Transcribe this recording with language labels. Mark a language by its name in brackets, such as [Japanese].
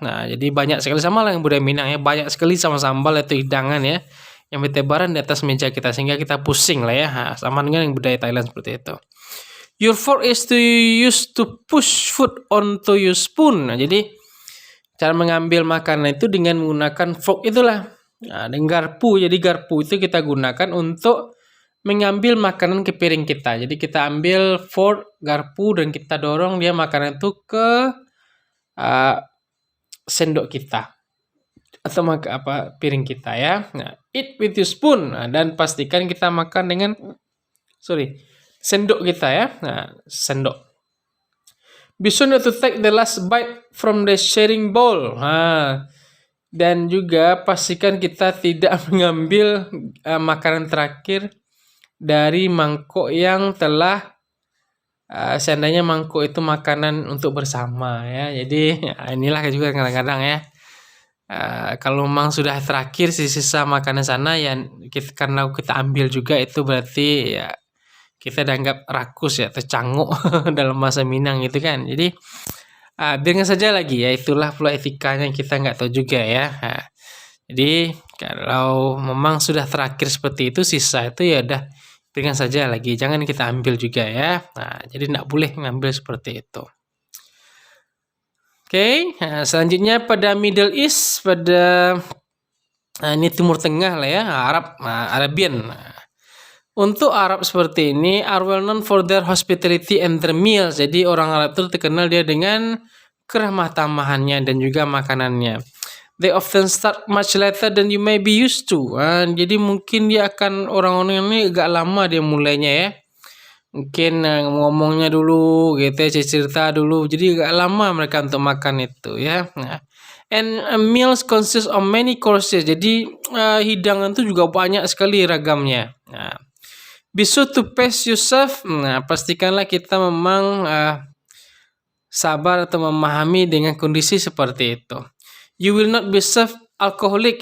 [Indonesian] Nah, jadi banyak sekali, sama lah yang budaya Minang ya, banyak sekali sama sambal itu hidangan ya yang bertebaran di atas meja kita sehingga kita pusing lah ya. Nah, sama dengan yang budaya Thailand seperti itu. [English] Your fork is to use to push food onto your spoon. [Indonesian] Nah, jadi cara mengambil makanan itu dengan menggunakan fork itulah. Nah, dengan garpu. Jadi garpu itu kita gunakan untuk mengambil makanan ke piring kita. Jadi kita ambil fork, garpu, dan kita dorong dia makanan itu ke sendok kita atau piring kita ya. Nah, [English] eat with your spoon. [Indonesian] Nah, dan pastikan kita makan dengan sendok kita ya. Nah, sendok. [English] Be sure not to take the last bite from the sharing bowl. [Indonesian] Nah, dan juga pastikan kita tidak mengambil makanan terakhir dari mangkok yang telah seandainya mangkok itu makanan untuk bersama ya. Jadi inilah juga kadang-kadang ya. Kalau memang sudah terakhir sisa makanan sana ya karena kita ambil juga, itu berarti ya kita dianggap rakus ya, tercanguk dalam bahasa Minang gitu kan. Jadi biarkan saja lagi ya, itulah pula etikanya, kita nggak tahu juga ya. Jadi kalau memang sudah terakhir seperti itu, sisa itu ya udah biarkan saja lagi, jangan kita ambil juga ya. Nah, jadi nggak boleh ngambil seperti itu. Oke, selanjutnya pada Middle East, pada ini Timur Tengah lah ya, Arabian. Untuk Arab seperti ini [English] are well known for their hospitality and their meals. [Indonesian] Jadi orang Arab itu terkenal dia dengan keramah tamahannya dan juga makanannya. [English] They often start much later than you may be used to. [Indonesian] Jadi mungkin dia akan, orang-orang ini agak lama dia mulainya ya. Mungkin ngomongnya dulu gitu ya, cerita dulu. Jadi agak lama mereka untuk makan itu ya. [English] Nah, and meals consist of many courses. [Indonesian] Jadi hidangan itu juga banyak sekali ragamnya. [English] Nah, be sure to pace yourself. [Indonesian] Nah, pastikanlah kita memang sabar atau memahami dengan kondisi seperti itu. [English] You will not be served alcoholic.